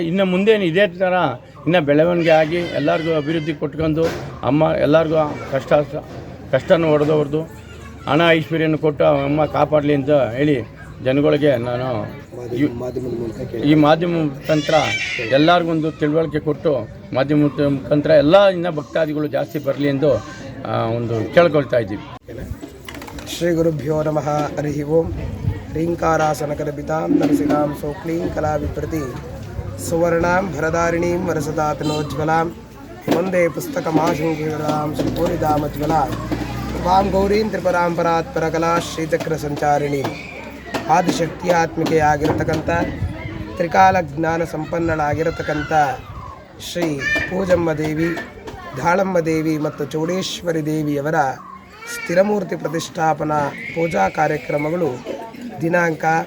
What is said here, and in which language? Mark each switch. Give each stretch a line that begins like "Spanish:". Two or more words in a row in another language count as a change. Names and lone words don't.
Kannada: ಇನ್ನು ಮುಂದೇನು ಇದೇ ಥರ ಇನ್ನೂ ಬೆಳವಣಿಗೆ ಆಗಿ ಎಲ್ಲರಿಗೂ ಅಭಿವೃದ್ಧಿ ಕೊಟ್ಕೊಂಡು ಅಮ್ಮ ಎಲ್ಲರಿಗೂ ಕಷ್ಟನ ಹೊಡೆದವ್ರದ್ದು ಹಣ ಐಶ್ವರ್ಯನ ಕೊಟ್ಟು ಅಮ್ಮ ಕಾಪಾಡಲಿ ಅಂತ ಹೇಳಿ ಜನಗಳಿಗೆ ನಾನು ಈ ಮಾಧ್ಯಮ ಮುಖಾಂತರ ಎಲ್ಲರಿಗೊಂದು ತಿಳುವಳಿಕೆ ಕೊಟ್ಟು ಮಾಧ್ಯಮ ಮುಖಾಂತರ ಎಲ್ಲ ಇನ್ನೂ ಭಕ್ತಾದಿಗಳು ಜಾಸ್ತಿ ಬರಲಿ ಎಂದು ಒಂದು ಕೇಳ್ಕೊಳ್ತಾ ಇದ್ದೀವಿ.
Sanskrit: ಶ್ರೀ ಗುರುಭ್ಯೋ ನಮಃ. ಹರಿ ಓಂ. ह्रीङ्कारासनकल्पितां नरसिकां सौक्लीं कलाविप्रति सुवर्णां भरदारिणीं वरसदातनोज्ज्वलां वन्दे पुस्तकमाशङ्किलां सुपूरितामज्ज्वलां वां गौरीं त्रिपुरां परात्परकला ಶ್ರೀಚಕ್ರಸಂಚಾರಿಣಿ.
Kannada: ಆದಿಶಕ್ತಿಯಾತ್ಮಿಕೆಯಾಗಿರತಕ್ಕಂಥ ತ್ರಿಕಾಲ ಜ್ಞಾನ ಸಂಪನ್ನಳಾಗಿರತಕ್ಕಂಥ ಶ್ರೀ ಪೂಜಮ್ಮ ದೇವಿ, ದಾಳಮ್ಮ ದೇವಿ ಮತ್ತು ಚೌಡೇಶ್ವರಿ ದೇವಿಯವರ ಸ್ಥಿರಮೂರ್ತಿ ಪ್ರತಿಷ್ಠಾಪನಾ ಪೂಜಾ ಕಾರ್ಯಕ್ರಮಗಳು ದಿನಾಂಕ